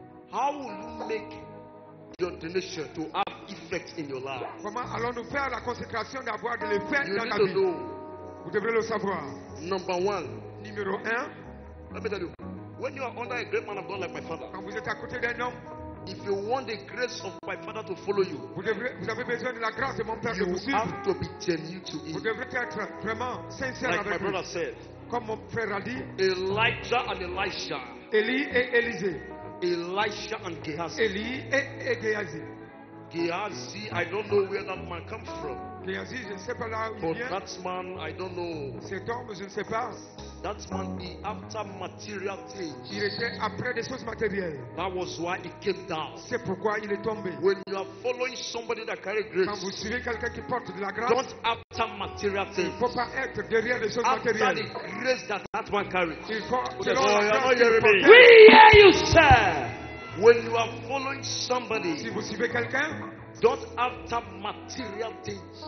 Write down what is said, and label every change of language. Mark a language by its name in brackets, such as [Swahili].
[English] How will you make your ordination to have effect in your life? [French] Comment allons-nous faire la consécration d'avoir de l'effet dans la vie? [English] You need to know. [French] Vous devrez le savoir. [English] Number one. [French] Numéro un. [English] Let me tell you. When you are under a great man of God like my father, [French] quand vous êtes à côté d'un homme, [English] if you want the grace of my father to follow you, [French] vous avez besoin de la grâce de mon père de vous suivre. [English] You have to be genuine to him. [French] Vous devrez être vraiment sincère [English] like [French] avec [English] my brother [French] lui. [English] Said, [French] comme mon frère a dit, [English] Elijah and Elisha, [French] Eli et Élisée, [English] Elisha and Gehazi, [French] Eli et Gehazi. [English] Gehazi, I don't know where that man comes from. [French] Gehazi, je ne sais pas là où [English] but [French] il vient. [English] That man, I don't know. [French] Cet homme, je ne sais pas. [English] That man be after material things. [French] Il était après des choses matérielles. [English] That was why he came down. [French] C'est pourquoi il est tombé. [English] When you are following somebody that carries grace, [French] quand vous suivez quelqu'un qui porte de la grâce, [English] don't after material things. [French] Il ne faut pas être derrière les choses matérielles. [English] After the grace that man carries. [French] Il faut. [English] Oh, you're not hearing me. We hear you, sir. When you are following somebody, [French] si vous suivez quelqu'un, [English] don't after material things.